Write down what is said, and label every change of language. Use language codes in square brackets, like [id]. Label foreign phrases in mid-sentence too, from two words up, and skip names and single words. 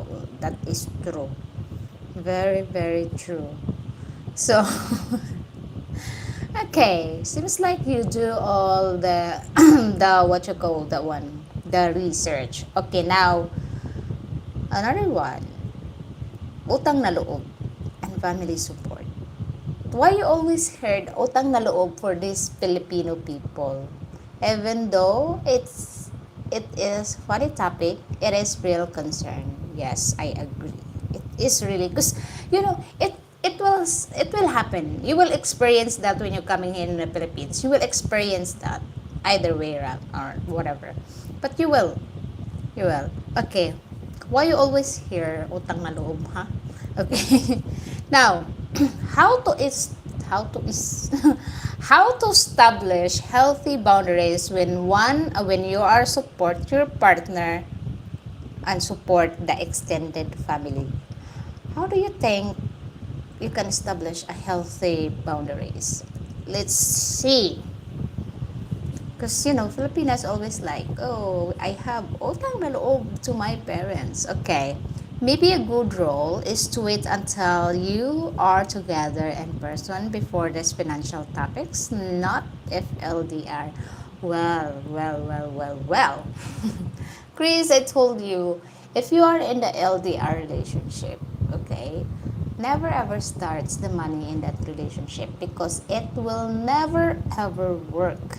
[en] That is true. Very, very true. So, okay, seems like you do all the the what you call that one, the research. Okay, now another one, [tl] utang na loob [en] and family support. Why you always heard [tl] utang na loob [en] for these Filipino people? Even though it is funny topic, it is real concern. Yes, I agree. It is really because it will happen. You will experience that when you're coming here in the Philippines. You will experience that either way around or whatever. But you will. Okay. Why you always hear [tl] utang na loob, [en] ha? Okay. Now, how to is how to is how to establish healthy boundaries when you are support your partner and support the extended family. How do you think you can establish a healthy boundaries? Let's see. Because, Filipinas always like, oh, I have [tl] utang na loob [en] to my parents. Okay. Maybe a good role is to wait until you are together in person before these financial topics, not if LDR. Well. Chris, I told you, if you are in the LDR relationship, okay, never ever starts the money in that relationship because it will never ever work.